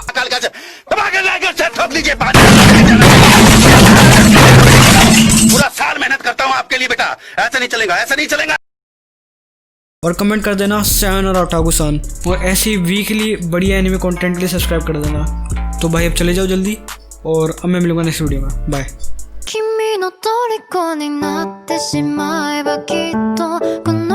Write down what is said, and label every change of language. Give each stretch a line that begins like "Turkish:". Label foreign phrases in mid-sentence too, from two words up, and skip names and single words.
Hindi: पूरा साल मेहनत करता हूँ आपके लिए बेटा, ऐसा नहीं चलेगा, ऐसा नहीं चलेगा। और कमेंट कर देना सैन और ओटाकू-सान, और ऐसी वीकली बढ़िया एनिमे कंटेंट के लिए सब्सक्राइब कर देना। तो भाई अब चले जाओ जल्दी, और अब मैं मिलूंगा नेक्स्ट वीडियो में। बाय।
Japanese: 君の虜になってしまえばきっとこの